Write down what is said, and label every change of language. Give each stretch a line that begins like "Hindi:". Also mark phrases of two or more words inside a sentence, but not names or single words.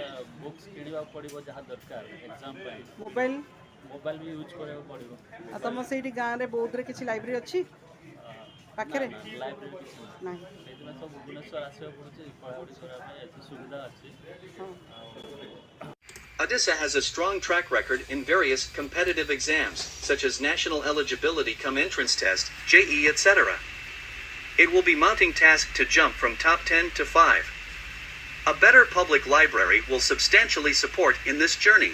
Odia: ବୁକ୍ସ କିଣିବାକୁ ପଡ଼ିବ ଯାହା ଦରକାର ଏକ୍ଜାମ୍ ପାଇଁ। ମୋବାଇଲ ବି ୟୁଜ୍ କରିବାକୁ ପଡ଼ିବ। ଆଉ ତମ ସେଇଠି ଗାଁରେ ବୌଦ୍ଧରେ କିଛି ଲାଇବ୍ରେରୀ ଅଛି ପାଖରେ? ଲାଇବ୍ରେରୀ କିଛି ନାହିଁ। ସେଇଥିପାଇଁ ସବୁ ଭୁବନେଶ୍ୱର ଆସିବାକୁ ପଡ଼ୁଛି ପଢ଼ାପଢ଼ି କରିବା ପାଇଁ। ଏଠି ସୁବିଧା ଅଛି।
English: Odisha has a strong track record in various competitive exams, such as National Eligibility-cum-entrance test, JE, etc. It will be mounting task to jump from top 10 to 5. A better public library will substantially support in this journey.